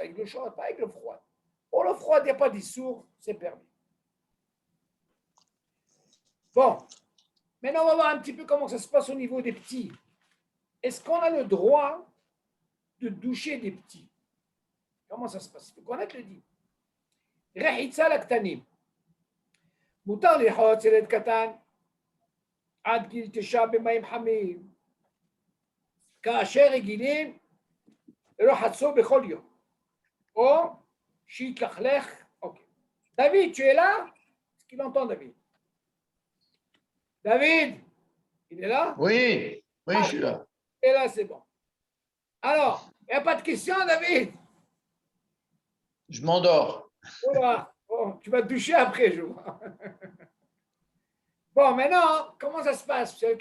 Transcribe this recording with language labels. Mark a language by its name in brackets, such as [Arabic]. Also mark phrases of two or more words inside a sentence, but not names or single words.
[French] Avec l'eau chaude, pas avec l'eau froide. Pour l'eau froide, il n'y a pas d'issour, c'est permis. Bon, maintenant, on va voir un petit peu comment ça se passe au niveau des petits. Est-ce qu'on a le droit de doucher des petits? Comment ça se passe? Il faut connaître le dit. [Hebrew] רחיצה לקטנים. מותר לרחוץ ילד קטן עד גיל 9 במים חמים, כאשר רגילים לרחצו בכל יום, או שיתלכלך. אוקיי. David, [French] tu es là? Est-ce qu'il entend, David? David, il est là? Oui, je suis là. Et là, c'est bon. Alors, il n'y a pas de question, David? Je m'endors. Voilà. Bon, tu vas te doucher après, je vois. Bon, maintenant, comment ça se passe, M.